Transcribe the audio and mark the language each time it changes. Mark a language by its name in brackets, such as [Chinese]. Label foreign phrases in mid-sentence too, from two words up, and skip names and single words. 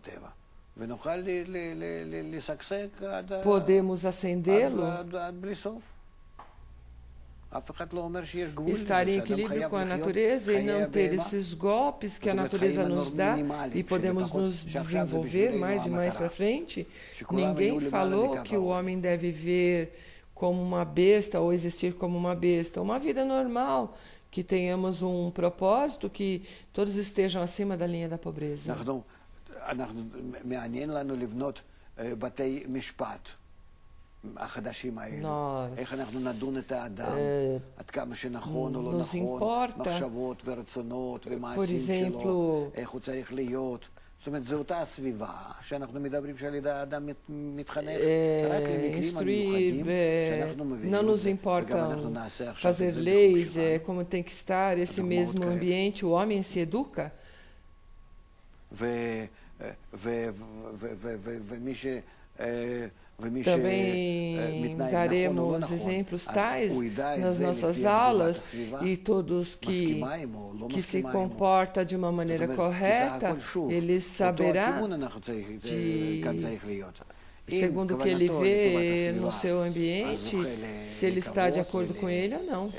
[Portuguese] podemos acendê-lo, estar em equilíbrio com a natureza e não ter esses golpes que a natureza nos dá e podemos nos desenvolver mais e mais para frente. Ninguém falou que o homem deve viver como uma besta ou existir como uma besta. Uma vida normal, que tenhamos um propósito, que todos estejam acima da linha da pobreza. [Hebrew] מעניין לנו לבנות בתי משפט החדשים האלו. איך אנחנו נדון את האדם, עד כמה שנכון או לא נכון, מחשבות ורצונות ומעשים שלו, איך הוא צריך להיות. זאת אומרת, זו אותה הסביבה שאנחנו מדברים שעל ידי האדם מתחנך רק למקרים המיוחדים שאנחנו מבינים את זה, וגם אנחנו נעשה עכשיו את זה [Portuguese] fazer leis, como tem que estar esse mesmo ambiente, o homem se educa. Também daremos exemplos tais nas nossas aulas e todos que se comporta de uma maneira correta, ele saberá segundo o que ele vê no seu ambiente, se ele está de acordo com ele ou não.